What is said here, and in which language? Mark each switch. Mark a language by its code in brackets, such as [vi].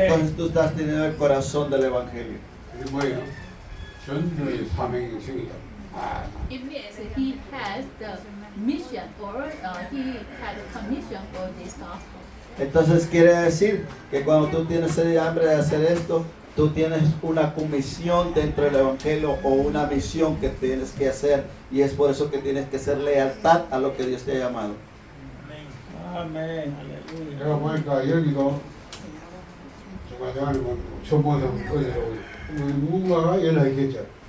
[es] Entonces tú estás teniendo el corazón del evangelio. [ko] 그게 뭐예요? 전도의 사명이 생기다. [en] It means he has the mission or he had a commission for this gospel. [es] Entonces quiere decir que cuando tú tienes sed y hambre de hacer esto, tú tienes una comisión dentro del evangelio o una misión que tienes que hacer y es por eso que tienes que ser lealtad a lo que Dios te ha llamado. Amén. Aleluya. [ko] 내가 보니까 여기도 정말 내가 뭐 처음 본 사람 어디서 누군가가 연락했죠.